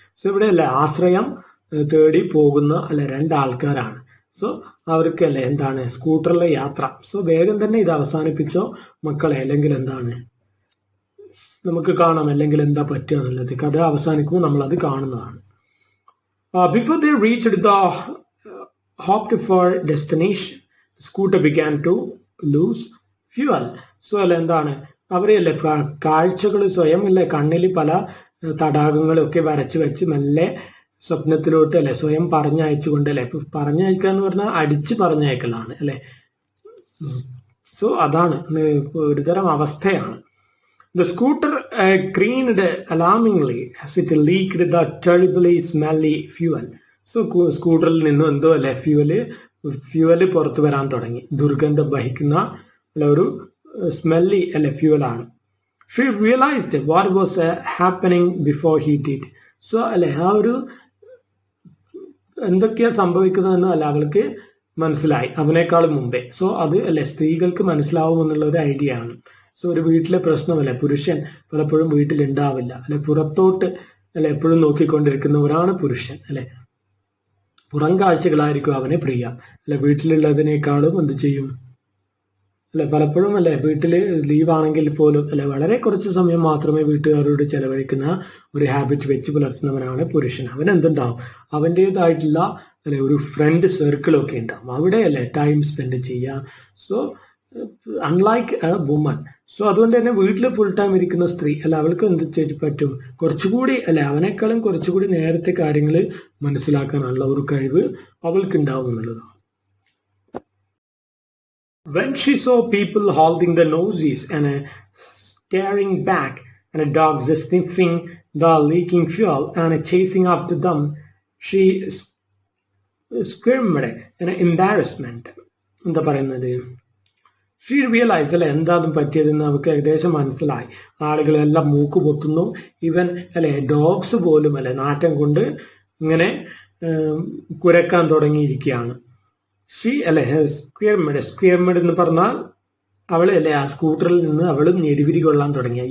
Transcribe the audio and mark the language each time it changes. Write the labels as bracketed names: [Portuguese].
[Malayalam] So ഇവിടെ അല്ലെ ആശ്രയം തേടി പോകുന്ന അല്ലെ രണ്ടാൾക്കാരാണ്. സോ അവർക്ക് അല്ലെ എന്താണ് സ്കൂട്ടറിലെ യാത്ര. സോ വേഗം തന്നെ ഇത് അവസാനിപ്പിച്ചോ മക്കളെ, അല്ലെങ്കിൽ എന്താണ് നമുക്ക് കാണാം, അല്ലെങ്കിൽ എന്താ പറ്റുക എന്നുള്ളത്. കഥ അവസാനിക്കുമ്പോൾ നമ്മൾ അത് കാണുന്നതാണ്. [English] Before they reached the hoped for destination, the scooter began to lose fuel. [Malayalam] So അല്ല എന്താണ് അവരെയല്ലേ കാഴ്ചകൾ സ്വയം അല്ലെ കണ്ണിൽ പല തടാകങ്ങളൊക്കെ വരച്ചു വെച്ച് മെല്ലെ സ്വപ്നത്തിലോട്ട് അല്ലെ സ്വയം പറഞ്ഞയച്ചുകൊണ്ട് അല്ലെ. പറഞ്ഞയക്കുക എന്ന് പറഞ്ഞാൽ അടിച്ച് പറഞ്ഞയക്കലാണ് അല്ലെ. സോ അതാണ് ഒരുതരം അവസ്ഥയാണ്. [English] The scooter careened alarmingly as it leaked the terribly smelly fuel. [Malayalam] So സ്കൂട്ടറിൽ നിന്നും എന്തോ അല്ലെ ഫ്യൂവല് പുറത്തു വരാൻ തുടങ്ങി. ദുർഗന്ധം വഹിക്കുന്ന ഒരു സ്മെല്ലി അല്ലെ ഫ്യൂവലാണ്. [English] She realized what was happening before he did. [Malayalam] So അല്ലെ ആ ഒരു എന്തൊക്കെയാ സംഭവിക്കുന്നതെന്ന് അല്ല അവൾക്ക് മനസ്സിലായി അവനേക്കാളും മുമ്പേ. സോ അത് അല്ലെ സ്ത്രീകൾക്ക് മനസ്സിലാവും എന്നുള്ള ഒരു ഐഡിയ ആണ്. സോ ഒരു വീട്ടിലെ പ്രശ്നമല്ല, പുരുഷൻ പലപ്പോഴും വീട്ടിലുണ്ടാവില്ല അല്ലെ, പുറത്തോട്ട് അല്ലെ എപ്പോഴും നോക്കിക്കൊണ്ടിരിക്കുന്നവരാണ് പുരുഷൻ അല്ലെ. പുറം കാഴ്ചകളായിരിക്കും അവനെ പ്രിയ അല്ലെ. വീട്ടിലുള്ളതിനേക്കാളും എന്ത് ചെയ്യും അല്ലെ, പലപ്പോഴും അല്ലെ വീട്ടില് ലീവാണെങ്കിൽ പോലും അല്ലെ വളരെ കുറച്ച് സമയം മാത്രമേ വീട്ടുകാരോട് ചെലവഴിക്കുന്ന ഒരു ഹാബിറ്റ് വെച്ച് പുലർത്തുന്നവനാണ് പുരുഷൻ. അവൻ എന്തുണ്ടാവും, അവൻ്റെതായിട്ടുള്ള അല്ലെ ഒരു ഫ്രണ്ട് സർക്കിളൊക്കെ ഉണ്ടാവും, അവിടെ അല്ലെ ടൈം സ്പെൻഡ് ചെയ്യാം. So [English] Unlike a woman. [Malayalam] So അതുകൊണ്ട് തന്നെ വീട്ടിൽ ഫുൾ ടൈം ഇരിക്കുന്ന സ്ത്രീ അല്ല, അവൾക്ക് എന്ത് പറ്റും, കുറച്ചുകൂടി അല്ലെ അവനേക്കാളും കുറച്ചുകൂടി നേരത്തെ കാര്യങ്ങൾ മനസ്സിലാക്കാനുള്ള ഒരു കഴിവ് അവൾക്ക് ഉണ്ടാവും എന്നുള്ളതാണ്. [English] When she saw people holding their noses and staring back, and dogs sniffing the leaking fuel and chasing after them, she screamed in embarrassment. [Malayalam] എന്താ പറയുന്നത്, [English] she realise [Malayalam] അല്ലെ എന്താതും പറ്റിയതെന്ന് നമുക്ക് ഏകദേശം മനസ്സിലായി. ആളുകളെല്ലാം മൂക്ക് പൊത്തുന്നു, ഇവൻ അല്ലെ ഡോഗ്സ് പോലും അല്ലെ നാറ്റം കൊണ്ട് ഇങ്ങനെ കുരക്കാൻ തുടങ്ങിയിരിക്കുകയാണ്. ഷീ അല്ലെ സ്ക്വയർമെഡ് എന്ന് പറഞ്ഞാൽ അവളെ അല്ലെ ആ സ്കൂട്ടറിൽ നിന്ന് അവളും ഞെരിവിരി കൊള്ളാൻ തുടങ്ങി.